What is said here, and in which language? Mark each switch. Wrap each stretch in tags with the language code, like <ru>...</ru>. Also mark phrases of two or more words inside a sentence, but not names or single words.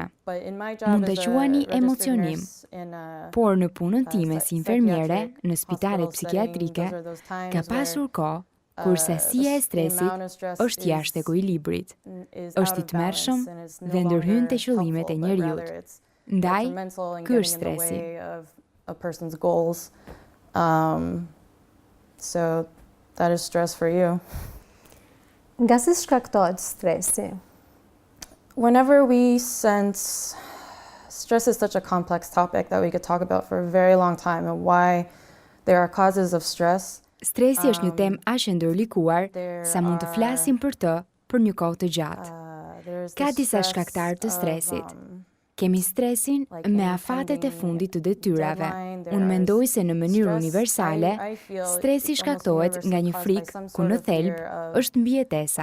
<sq>Mund ta quani emocionim, por në punën time si infermiere në spitalet psikiatrike ka pasur kohë kur sasia e stresit është jashtë ekuilibrit, është I tmerrshëm dhe ndërhyn te qëllimet e njerëzit. Ndaj, ky është stresi.</sq> <en>A person's goals. So that is stress for you.</en> <sq>Nga si shkaktohet stresi?</sq> <en>Whenever we sense stress is such a complex topic that we could talk about for a very long time and why there are causes of stress.</en> <sq>Stresi është një temë aq e ndërlikuar sa mund të flasim për të për një kohë të gjatë. Ka disa shkaktarë të stresit. Kemi stresin me afatet e fundit të detyrave. Unë mendoj se në mënyrë universale, stresi shkaktohet nga një frikë ku në thelb është mbijetesa.</sq>